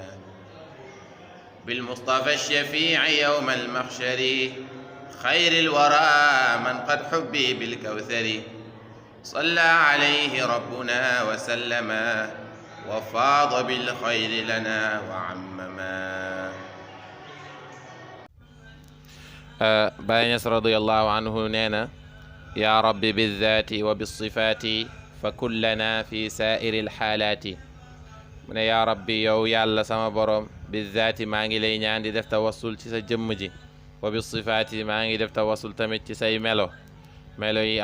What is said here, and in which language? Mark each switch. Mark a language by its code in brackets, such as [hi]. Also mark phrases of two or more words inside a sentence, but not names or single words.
[ar] بالمصطفى الشفيع يوم المحشر خير الورى من قد حبي بالكوثر. صلى عليه ربنا وسلم وفاض بالخير لنا وعمما. Baay Ñas رضي الله عنه [wo] nee na [ar] يا رب بالذات وبالصفات فكن لنا في سائر الحالات. [wo] mu ne [ar] يا رب [wo] yow yàlla sama borom bizzaati maa ngi lay ñaan di def tawassul ci sa jëmm ji, [ar] وبالصفات [wo] maa ngi def tawassul tamit ci say melo yi.